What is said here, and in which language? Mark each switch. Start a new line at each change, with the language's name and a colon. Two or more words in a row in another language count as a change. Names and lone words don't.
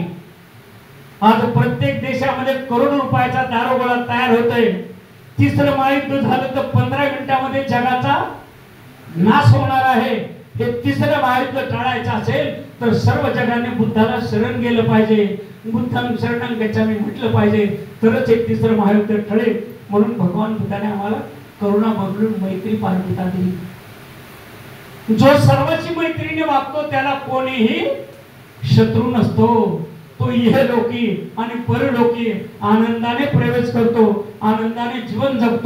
Marathi: आज प्रत्येक देशामध्ये करोडो रुपयाचा दारोगोळा तयार होतोय. 3रं महायुद्ध झालं तर 15 मिनिटांमध्ये जगाचा नाश होणार आहे. हे 3रं महायुद्ध टाळायचं असेल तर सर्व जगाने बुद्धाला शरण गेलं पाहिजे,
Pali: बुद्धं शरणं गच्छामि
Marathi: म्हटलं पाहिजे, तरच हे 3रं महायुद्ध टळेल. म्हणून भगवान बुद्धाने आम्हाला करुणा बदलून मैत्री पारमिता दिली. जो सर्वांशी मैत्रीने वागतो त्याला कोणीही शत्रू नसतो. तो इहलोकी आणि परलोकी आनंदाने प्रवेश करतो, आनंदाने जीवन जगतो.